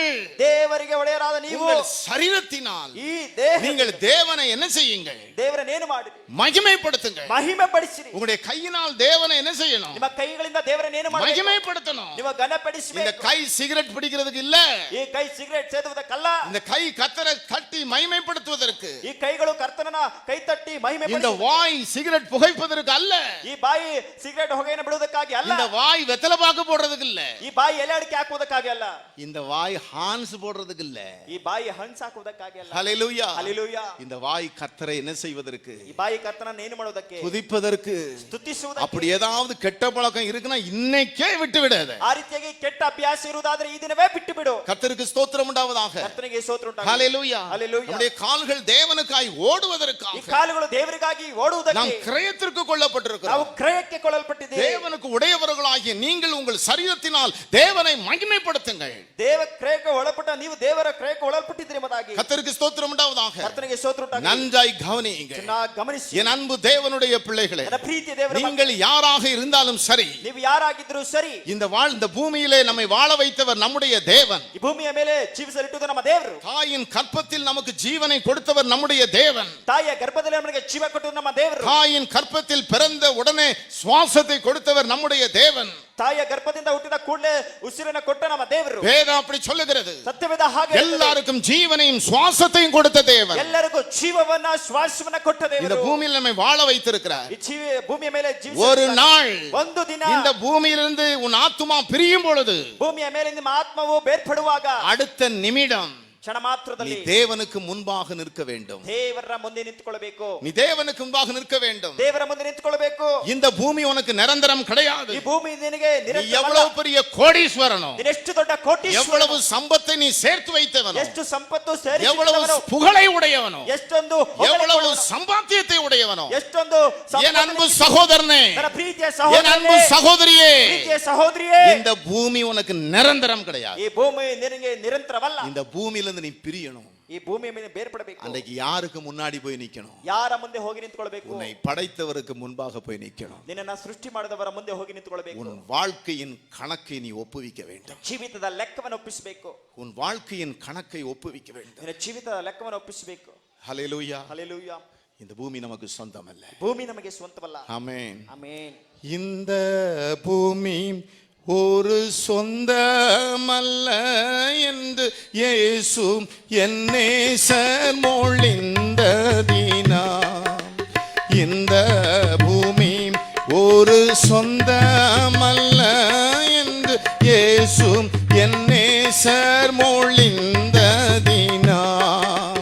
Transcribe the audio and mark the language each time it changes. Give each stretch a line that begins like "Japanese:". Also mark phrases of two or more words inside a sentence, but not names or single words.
Kannada: ದೇವರಿಗೆ ಒಡೆಯರಾದ ನೀವು
Tamil: உங்கள் சரீரத்தினால்
Kannada: ಈ ದೇಹ
Tamil: நீங்கள் தேவனை என்ன செய்யுங்கள்?
Kannada: ದೇವರನ್ನೇನು ಮಾಡಿರಿ?
Tamil: மகிமைப்படுத்துங்கள்.
Kannada: ಮಹಿಮೆ ಪಡಿಸಿರಿ.
Tamil: உங்களுடைய கையினால் தேவனை என்ன செய்யணும்?
Kannada: ನಿಮ್ಮ ಕೈಗಳಿಂದ ದೇವರನ್ನೇನು ಮಾಡಬೇಕು?
Tamil: மகிமைப்படுத்தணும்.
Kannada: ನೀವು
Tamil: இந்த
Kannada: ಘನಪಡಿಸಬೇಕು.
Tamil: கை சிகரெட் பிடிக்கிறதுக்கு இல்ல.
Kannada: ಈ ಕೈ ಸಿಗರೇಟ್ ಸೇದುವುದಕ್ಕಲ್ಲ.
Tamil: இந்த கை கர்த்தரை தட்டி மகிமைப்படுத்துவதற்கு.
Kannada: ಈ ಕೈಗಳು ಕರ್ತನನ್ನ ಕೈ ತಟ್ಟಿ ಮಹಿಮೆ
Tamil: இந்த
Kannada: ಪಡಿಸುವುದಕ್ಕೆ.
Tamil: வாய் சிகரெட் புகைப்பதற்கு அல்ல.
Kannada: ಈ ಬಾಯಿ ಸಿಗರೇಟ್ ಹೊಗೆಯನ್ನು ಬಿಡುವುದಕ್ಕಾಗಿ ಅಲ್ಲ.
Tamil: இந்த வாய் வெத்தலை பாக்கு போடுறதுக்கு இல்ல.
Kannada: ಈ ಬಾಯಿ ಎಲೆ ಅಡಿಕೆ ಹಾಕುವುದಕ್ಕಾಗಿ ಅಲ್ಲ.
Tamil: இந்த வாய் ஹான்ஸ் போடுறதுக்கு இல்ல.
Kannada: ಈ ಬಾಯಿ ಹಣ್ಣು ಹಾಕುವುದಕ್ಕಾಗಿ ಅಲ್ಲ.
Tamil: ஹல்லேலூயா.
Kannada: ಹಲ್ಲೆಲೂಯಾ.
Tamil: இந்த வாய் கர்த்தரை என்ன செய்வதற்கு?
Kannada: ಈ ಬಾಯಿ ಕರ್ತನನ್ನ ಏನು ಮಾಡುವುದಕ್ಕೆ?
Tamil: துதிப்பதற்கு.
Kannada: ಸ್ತುತಿಸುವುದಕ್ಕೆ.
Tamil: அப்படி ஏதாவது கெட்ட பழக்கம் இருக்குன்னா இன்னைக்கே விட்டு விடாத.
Kannada: ಆ ರೀತಿಯಾಗಿ ಕೆಟ್ಟ ಅಭ್ಯಾಸ ಇರುವುದಾದ್ರೆ ಈ ದಿನವೇ ಬಿಟ್ಟು ಬಿಡು.
Tamil: கர்த்தருக்கு ஸ்தோத்திரம் உண்டாவதாக.
Kannada: ಕರ್ತನಿಗೆ ಸ್ತೋತ್ರ ಉಂಟಾಗಲಿ.
Tamil: ஹல்லேலூயா.
Kannada: Hallelujah.
Tamil: நம்முடைய கால்கள் தேவனுக்காய்
Kannada: ಈ
Tamil: ஓடுவதற்காக
Kannada: ಕಾಲುಗಳು ದೇವರಿಗಾಗಿ
Tamil: நாம்
Kannada: ಓಡುವುದಕ್ಕೆ
Tamil: கிரயத்திற்கு
Kannada: ನಾವು
Tamil: கொல்லப்பட்டிருக்கிறோம்.
Kannada: ಕ್ರಯಕ್ಕೆ ಕೊಳ್ಳಲ್ಪಟ್ಟಿದ್ದೇವೆ.
Tamil: தேவனுக்கு உடையவர்களாகிய நீங்கள் உங்கள் சரீரத்தினால் தேவனை மகிமைப்படுத்துங்கள்.
Kannada: ದೇವ ಕ್ರಯಕ್ಕೆ ಒಳಪಟ್ಟ ನೀವು ದೇವರ ಕ್ರಯಕ್ಕೆ ಒಳಪಟ್ಟಿದ್ದೀರಿ ಎಂಬುದಾಗಿ
Tamil: கர்த்தருக்கு ஸ்தோத்திரம் உண்டாவதாக.
Kannada: ಕರ್ತನಿಗೆ ಸ್ತೋತ್ರ ಉಂಟಾಗಲಿ.
Tamil: நன்றாய் கவனியுங்கள்.
Kannada: ಚೆನ್ನಾಗಿ ಗಮನಿಸಿ.
Tamil: என் அன்பு தேவனுடைய பிள்ளைகளே,
Kannada: ನನ್ನ ಪ್ರೀತಿಯ ದೇವರ
Tamil: நீங்கள் யாராக இருந்தாலும் சரி,
Kannada: ನೀವು ಯಾರಾಗಿದ್ರೂ ಸರಿ,
Tamil: இந்த பூமியிலே நம்மை வாழ வைத்தவர் நம்முடைய தேவன்.
Kannada: ಈ ಭೂಮಿಯ ಮೇಲೆ ಜೀವಿಸಲಿಟ್ಟುದು ನಮ್ಮ ದೇವರು.
Tamil: தாயின் கற்பத்தில் நமக்கு ஜீவனை கொடுத்தவர் நம்முடைய தேவன்.
Kannada: ತಾಯಿಯ ಗರ್ಭದಲ್ಲಿ ನಮಗೆ ಜೀವ ಕೊಟ್ಟದ್ದು ನಮ್ಮ ದೇವರು.
Tamil: தாயின் கற்பத்தில் பிறந்த உடனே சுவாசத்தை கொடுத்தவர் நம்முடைய தேவன்.
Kannada: ತಾಯಿಯ ಗರ್ಭದಿಂದ ಹುಟ್ಟಿದ ಕೂಡಲೇ ಉಸಿರನ್ನ ಕೊಟ್ಟ ನಮ್ಮ ದೇವರು.
Tamil: வேதம் அப்படி சொல்லுகிறது.
Kannada: ಸತ್ಯವೇದ ಹಾಗೆ
Tamil: எல்லாருக்கும் ஜீவனையும் சுவாசத்தையும் கொடுத்த தேவன்.
Kannada: ಎಲ್ಲರಿಗೂ ಜೀವವನ್ನ ಶ್ವಾಸವನ್ನ ಕೊಟ್ಟ
Tamil: இந்த
Kannada: ದೇವರು.
Tamil: பூமியில் நம்மை வாழ வைத்திருக்கிறார்.
Kannada: ಈ ಭೂಮಿಯ ಮೇಲೆ
Tamil: ஒரு நாள்
Kannada: ಒಂದು ದಿನ
Tamil: இந்த பூமியிலிருந்து உன் ஆத்துமா பிரியும் பொழுது,
Kannada: ಭೂಮಿಯ ಮೇಲೆ ನಿಮ್ಮ ಆತ್ಮವು ಬೇರ್ಪಡುವಾಗ,
Tamil: அடுத்த நிமிடம்
Kannada: ಕ್ಷಣ ಮಾತ್ರದಲ್ಲಿ
Tamil: நீ தேவனுக்கு முன்பாக நிற்க வேண்டும்.
Kannada: ದೇವರ ಮುಂದೆ ನಿಂತುಕೊಳ್ಳಬೇಕು.
Tamil: நீ தேவனுக்கு முன்பாக நிற்க வேண்டும்.
Kannada: ದೇವರ ಮುಂದೆ ನಿಂತುಕೊಳ್ಳಬೇಕು.
Tamil: இந்த பூமி உனக்கு நிரந்தரம் கிடையாது.
Kannada: ಈ ಭೂಮಿ ನಿನಗೆ
Tamil: நீ
Kannada: ನಿರಂತರವಲ್ಲ.
Tamil: எவ்வளவு பெரிய கோடீஸ்வரனோ,
Kannada: ನೀನೆಷ್ಟು ದೊಡ್ಡ ಕೋಟೀಶ್ವರನೋ,
Tamil: எவ்வளவு சம்பத்தை நீ சேர்த்து வைத்தவனோ,
Kannada: ಎಷ್ಟು ಸಂಪತ್ತು
Tamil: எவ்வளவு
Kannada: ಸೇರಿಸಿದವನೋ,
Tamil: புகழை உடையவனோ,
Kannada: ಎಷ್ಟೊಂದು
Tamil: எவ்வளவு சம்பாத்தியத்தை உடையவனோ,
Kannada: ಎಷ್ಟೊಂದು
Tamil: என் அன்பு சகோதரனே,
Kannada: ನನ್ನ ಪ್ರೀತಿಯ
Tamil: என் அன்பு
Kannada: ಸಹೋದರನೇ,
Tamil: சகோதரியே,
Kannada: ಪ್ರೀತಿಯ ಸಹೋದರಿಯೇ,
Tamil: இந்த பூமி உனக்கு நிரந்தரம் கிடையாது.
Kannada: ಈ ಭೂಮಿ ನಿನಗೆ ನಿರಂತರವಲ್ಲ.
Tamil: இந்த பூமியிலிருந்து நீ பிரியணும்.
Kannada: ಈ ಭೂಮಿಯ ಮೇಲೆ ಬೇರ್ಪಡಬೇಕು.
Tamil: அன்றைக்கு யாருக்கு முன்னாடி போய் நிக்கணும்?
Kannada: ಯಾರ ಮುಂದೆ ಹೋಗಿ ನಿಂತುಕೊಳ್ಳಬೇಕು?
Tamil: உன்னை படைத்தவருக்கு முன்பாக போய் நிக்கணும்.
Kannada: ನಿನ್ನನ್ನು ಸೃಷ್ಟಿ ಮಾಡಿದವರ ಮುಂದೆ ಹೋಗಿ ನಿಂತುಕೊಳ್ಳಬೇಕು.
Tamil: உன் வாழ்க்கையின் கணக்கை நீ ஒப்புவிக்க வேண்டும்.
Kannada: ಜೀವಿತದ ಲೆಕ್ಕವನ್ನು ಒಪ್ಪಿಸಬೇಕು.
Tamil: உன் வாழ்க்கையின் கணக்கை ஒப்புவிக்க வேண்டும்.
Kannada: ನಿನ್ನ ಜೀವಿತದ ಲೆಕ್ಕವನ್ನು ಒಪ್ಪಿಸಬೇಕು.
Tamil: ஹல்லேலூயா.
Kannada: ಹಲ್ಲೆಲೂಯಾ.
Tamil: இந்த பூமி நமக்கு சொந்தமல்ல.
Kannada: ಭೂಮಿ ನಮಗೆ ಸ್ವಂತವಲ್ಲ.
Tamil: ஆமென்.
Kannada: ಆಮೆನ್.
Tamil: இந்த பூமி ஒரு சொந்தமல்ல என்று இயேசு என் நேசர் மொழிந்ததினாம். இந்த பூமி ஒரு சொந்தமல்ல என்று இயேசு என் நேசர் மொழிந்ததினாம்.